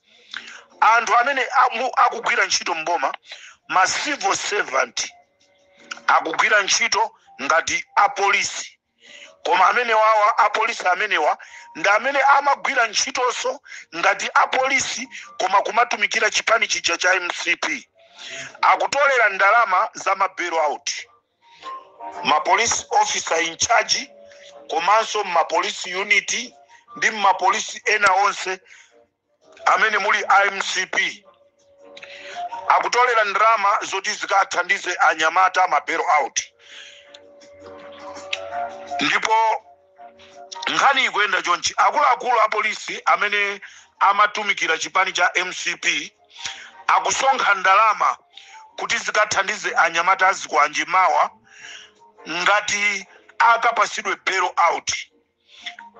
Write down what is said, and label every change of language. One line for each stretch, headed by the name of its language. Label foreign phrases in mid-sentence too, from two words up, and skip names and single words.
Nyanja: Anthu amene akugwira ntchito mboma ma
English: civil servant
Nyanja: akugwira ntchito ngati apolisi. Koma amene wawa apolisi amenewa ndi amene amagwira ntchitonso ngati apolisi koma kumatumikira chipani chija cha MCP. Akutolera ndalama za mabero out. Ma
English: police officer in charge
Nyanja: komanso ma
English: police unit
Nyanja: ndi ma police ena onse amene muli MCP. Akutolera ndalama zoti zikathandize anyamata mabero out. Ndipo nkhani ikuyenda chonchi akuluakulu apolisi amene amatumikira chipani cha MCP akusonkha ndalama kuti zikathandize anyamata azikwanji mawa ngati akapasidwe
English: bail out.